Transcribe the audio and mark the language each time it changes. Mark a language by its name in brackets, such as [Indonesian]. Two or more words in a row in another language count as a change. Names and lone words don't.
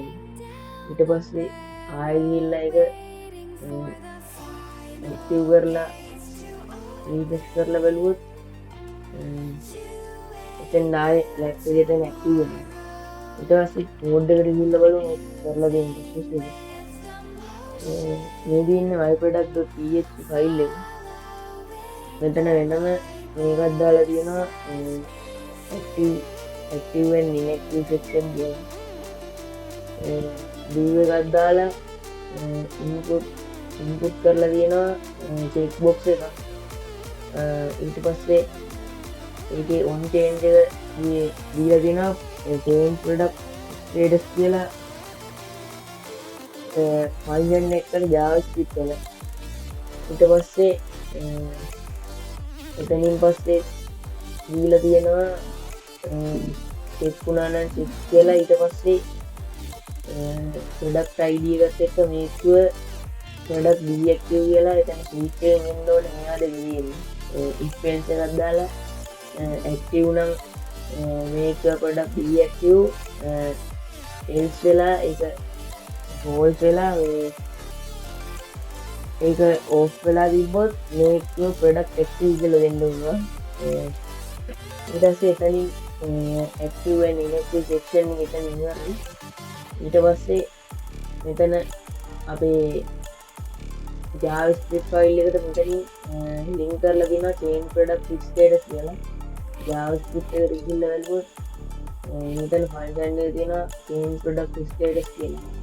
[Sinhala] ඊට පස්සේ ආයෙ ගිහිල්ලා ඒක active කරලා refresh කරලා බලුවොත් එතෙන් ආයෙ laptop එක එතන active වෙනවා. ඊට පස්සේ mode එකට ගිහිල්ලා බලමු කරලා දෙන්න process එක. මේ දින්නේ myproduct.php ෆයිල් එක. මෙතන වෙනම මේකක් දාලා තියෙනවා [English] active and inactive section [Sinhala] කියලා. div එකක් දාලා input කරලා තියෙනවා check box එකක්. ඊට පස්සේ ඒකේ [English] on change [Sinhala] එක දීලා තියෙනවා [English] change product status [Sinhala] කියලා function එකට JavaScript වල. ඊට පස්සේ එතනින් පස්සේ දීලා තියෙනවා check වුණා නම් check කියලා. ඊට පස්සේ product ID එකත් එක්ක [English] make sure product deactive [Sinhala] කියලා එතන switch එකෙන් එන්න ඕනේ. මෙයාද වෙන්නේ [English] if else [Sinhala] එකක් දාලා active නම් [English] make sure product deactive [Sinhala] else වෙලා ඒක false වෙලා ඒක off වෙලා තිබ්බොත් [English] make sure product active [Sinhala] කියලා දෙන්න ඕන. ඊට පස්සේ එතනින් [English] active and inactive section [Sinhala] එක එතන ඉවරයි. ඊට පස්සේ මෙතන අපේ [English] JavaScript file [Sinhala] එකට මෙතනින් link කරලා දෙනවා [English] change product status [Sinhala] කියලා. JavaScript එකට ගිහිල්ලා බලුවොත් මෙතන function එකේ තියෙනවා [English] change product status [Sinhala] කියලා.